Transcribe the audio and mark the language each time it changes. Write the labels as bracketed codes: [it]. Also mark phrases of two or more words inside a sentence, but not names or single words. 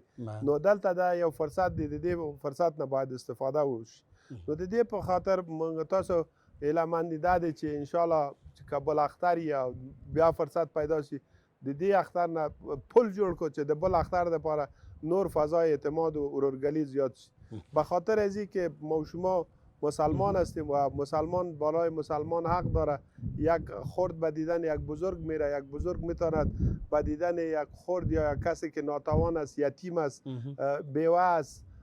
[ps] نو دلته دا یو فرصت دی، د دې فرصت نه باید استفاده وشي. نو د دې په خاطر موږ تاسو هیله دا دی چې انشاءالله که بل اختر یا بیا فرصت پیدا شي د دې اختر نه پل جوړ کړو چې د بل اختر دپاره نور فضای اعتماد و ورورگلی زیاد شي. [fa] به خاطر از که ما شما مسلمان هستیم و مسلمان بالای مسلمان حق داره یک خرد به دیدن یک بزرگ میره، یک بزرگ میتواند به دیدن یک خرد یا یک کسی که ناتوان است، یتیم است، بیوه است،